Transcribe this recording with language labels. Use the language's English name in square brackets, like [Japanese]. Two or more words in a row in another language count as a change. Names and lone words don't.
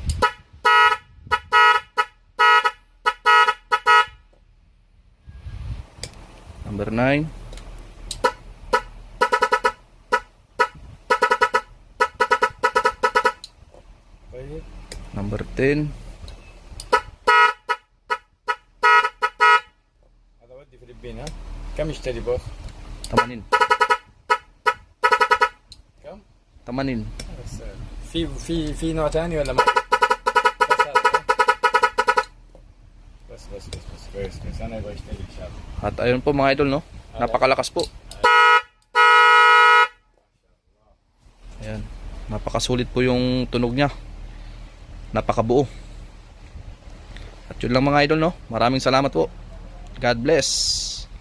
[English] Number 9. Number 10. [Arabic] كم يشتري بوس؟ 80. كم؟ 80. بس في نوع ثاني ولا ما؟ بس كويس انا ابغى اشتري ان شاء الله. [Filipino] At ayun po mga idol, no? Napakalakas po. Ayan. Napakasulit po yung tunog niya. Napakabuo. Yun lang mga idol, no? Maraming salamat po. [English] God bless.